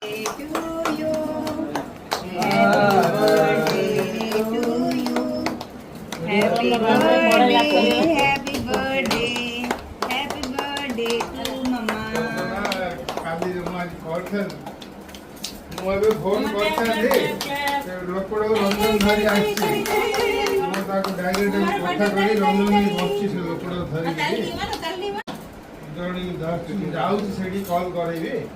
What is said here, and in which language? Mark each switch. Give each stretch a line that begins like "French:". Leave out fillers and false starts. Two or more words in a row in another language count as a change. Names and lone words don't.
English: to you. Happy birthday to you. Happy birthday, happy birthday, happy birthday to mama.
Odia: କାଲି ଆଜି କରିଥାନ୍ତି ମୁଁ ଏବେ ଫୋନ କରିଥାନ୍ତି ଲୋକଟା ରଞ୍ଜନ ଧରି ଆସିଛି ମୁଁ ତାକୁ ଡାଇରେକ୍ଟ କଥା କରି ରଞ୍ଜନ ବସିଛି ସେ ଲୋକଟା ଧରିକି ଜଣେ ଯାଉଛି ସେଠି କଲ୍ କରେଇବି